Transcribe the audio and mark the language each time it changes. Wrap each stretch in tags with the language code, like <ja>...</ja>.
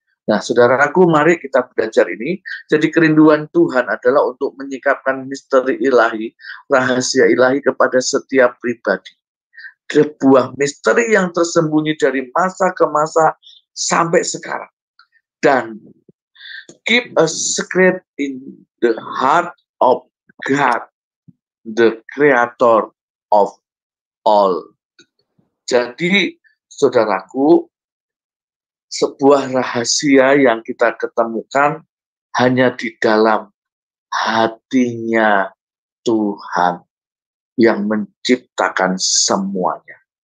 <id>Nah, saudaraku, mari kita belajar ini. Jadi kerinduan Tuhan adalah untuk menyikapkan misteri ilahi, rahasia ilahi kepada setiap pribadi. Sebuah misteri yang tersembunyi dari masa ke masa sampai sekarang. Dan</id> <en>keep a secret in the heart of God, the creator of all.</en> <id>Jadi, saudaraku, sebuah rahasia yang kita ketemukan hanya di dalam hatinya Tuhan yang menciptakan semuanya.</id>